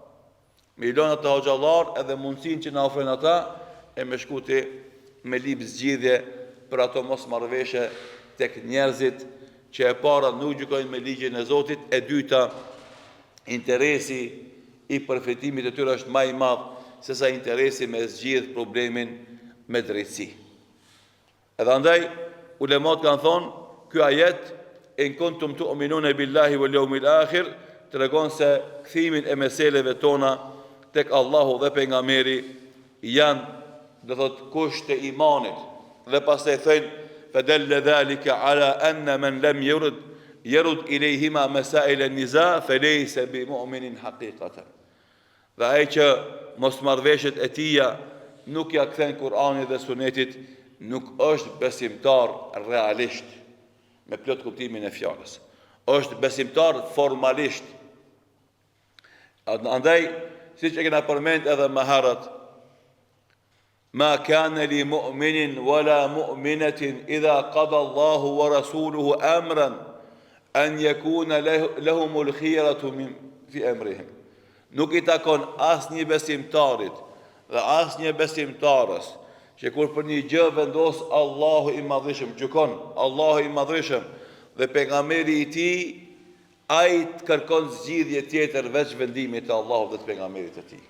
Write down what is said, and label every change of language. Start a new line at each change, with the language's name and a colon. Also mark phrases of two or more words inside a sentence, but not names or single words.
Albanian: Me lënë ata xhallar edhe mundësinë që na ofrojnë ata e me shkuti me lip zgjidhje për ato mosmarrveshje tek njerëzit që e para nuk gjykojnë me ligjin e Zotit, e dyta interesi i përfitimit të tyre është më i madh se sa interesi me zgjidh problemin me drejtësi. Edhe andaj ulemat kanë thonë, ky ajet
Arabic: إن كنتم تؤمنون بالله واليوم الآخر
Albanian: tregon se kthimin e meseleve tona tek Allahu dhe pejgamberi janë, do thot, kusht e imanit. Dhe pastaj thënë
Arabic: فدل ذلك على أن من لم يرد إليهما مسائل النزاع فليس بمؤمن حقيقة.
Albanian: Dhe ai që mosmarrveshjet e tija nuk ja kthen Kur'anit dhe Sunetit, nuk është besimtar realisht, me plot kuptimin e fjalës. Është besimtar formalisht. Andaj, siç e kena përmend edhe më herët,
Arabic: ما كان لمؤمن ولا مؤمنة إذا قضى الله ورسوله أمرا أن يكون لهم الخيرة من في أمرهم.
Albanian: Nuk I takon asnjë besimtarit dhe asnjë besimtarës që kur për një gjë vendos Allahu I Madhëshëm, gjykon Allahu I Madhëshëm dhe pejgamberi I Tij, ai të kërkon zgjidhje tjetër veç vendimit të Allahut dhe të pejgamberit të Tij.